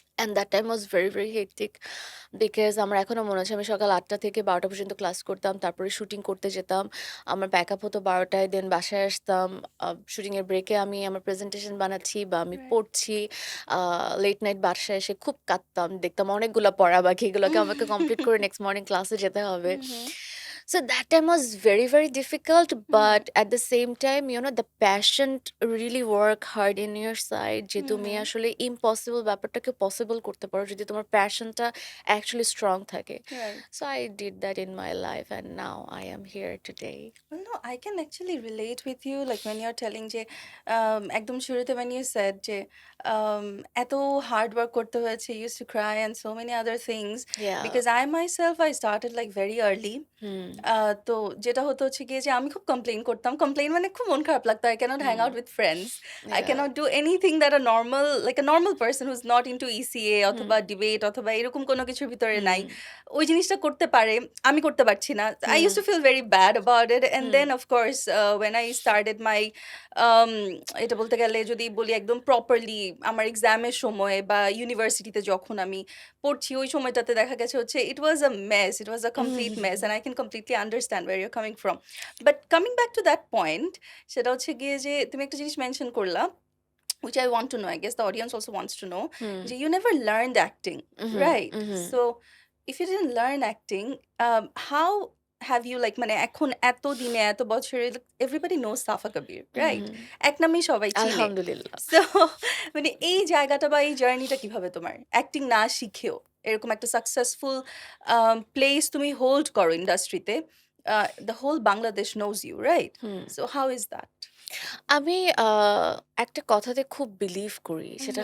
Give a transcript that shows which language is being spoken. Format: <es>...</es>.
<bn>And that time was very very hectic because আমার এখনো মনে আছে আমি সকাল ৮টা থেকে ১২টা পর্যন্ত ক্লাস করতাম তারপরে শুটিং করতে যেতাম। আমার ব্যাকআপ হতো ১২টায় দেন বাসায় আসতাম। শুটিংয়ের ব্রেকে আমি আমার প্রেজেন্টেশন বানাচ্ছি বা আমি</bn> <en>Write.</en> <bn>পড়ছি। লেট নাইট বাসায় এসে খুব কাঁদতাম দেখতাম অনেকগুলো পড়া বাকি এগুলোকে আমাকে কমপ্লিট করে নেক্সট মর্নিং ক্লাসে যেতে হবে। হুম, হুম,</bn> <en>So that time was very, very difficult, hmm, but at the same time, the passion really work hard in your side</en> <bn>যে হুম, তুমি হুম, আসলে impossible ব্যাপারটাকে possible করতে পারো যদি তোমার passionটা actually strong থাকে.</bn> <en>Right. So I did that in my life and now I am here today. Well, no, I can actually relate with you. Like when you're telling</en> <bn>যে একদম শুরুতে</bn> <en>when you said যে um,</en> <bn>এত hard work করতে হয়েছে,</bn> <en>you used to cry and so many other things. Yeah. Because I myself, I started like very early. Hmm.</en> <bn>তো যেটা হতো হচ্ছে গিয়ে যে আমি খুব কমপ্লেইন করতাম। কমপ্লেইন মানে খুব মন খারাপ লাগতো।</bn> <en>I cannot hang out Hmm. with friends. I Yeah. cannot do anything that a normal, like a normal person who's not into ECA Hmm.</en> <bn>অথবা ডিবেট অথবা এরকম কোনো কিছুর ভিতরে নাই। Hmm. ওই জিনিসটা করতে পারে, আমি করতে পারছি না।</bn> <en>I used Hmm. to feel very bad about it. And Hmm. then of course, when I started my um,</en> <bn>এটা বলতে গেলে যদি বলি একদম প্রপারলি আমার এক্সামের সময় বা ইউনিভার্সিটিতে যখন আমি পড়ছি ওই সময়টাতে দেখা গেছে হচ্ছে</bn> <en>it was a mess. It was a complete mess and I can completely understand where you're coming from. But coming back to that point,</en> <bn>সেটা হচ্ছে গিয়ে যে তুমি একটা জিনিস মেনশন করলা</bn> <en>which I want to know. I guess the audience also wants to know. Hmm. You never learned acting, Mhm. right? Mhm. So, if you didn't learn acting, how have you like</en> <bn>মানে এখন এত দিনে এত বছরে</bn> <en>everybody knows Safa Kabir, right? Mhm.</en> <bn>এক নামেই সবাই চিনে। আলহামদুলিল্লাহ। So মানে এই জায়গাটা বা এই জার্নিটা কিভাবে তোমার অ্যাক্টিং না শিখেও এরকম একটা সাকসেসফুল প্লেস তুমি হোল্ড করো ইন্ডাস্ট্রিতে</bn> <en>The whole Bangladesh knows you right hmm. So how is that</en> <bn>আমি একটা কথাতে খুব বিলিভ করি। সেটা</bn>